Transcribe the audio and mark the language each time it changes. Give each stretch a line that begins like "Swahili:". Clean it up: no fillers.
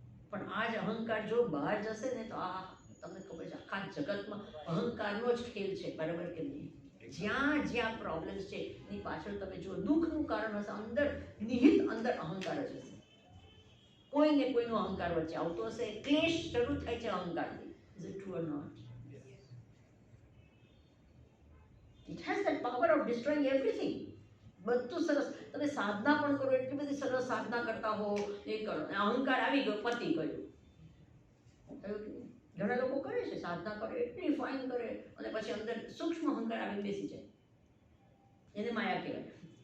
Gujarati: પણ આ જ અહંકાર જો બહાર જશે ને તો આ તમને ખબર છે આખા જગતમાં અહંકારનો જ ખેલ છે, બરાબર કે નહીં? જ્યાં જ્યાં પ્રોબ્લેમ્સ છે એની પાછળ તમે જો દુઃખનું કારણ હશે, અંદર નિહિત અંદર અહંકાર જ હશે. કોઈને કોઈનો અહંકાર વચ્ચે આવતો હશે, ક્લેશ શરૂ થાય છે અહંકારથી.
English: Is it true or not? It has that power of destroying everything.
Gujarati: બધું સરસ, તમે સાધના પણ કરો, એટલી બધી સરસ સાધના કરતા હો, એ કરો, અહંકાર આવી ગયો, પતી ગયું. ઘણા લોકો કરે છે, સાધના કરે, એટલી ફાઇન કરે, અને પછી અંદર સૂક્ષ્મ અહંકાર આવીને બેસી જાય. એને માયા કહેવાય.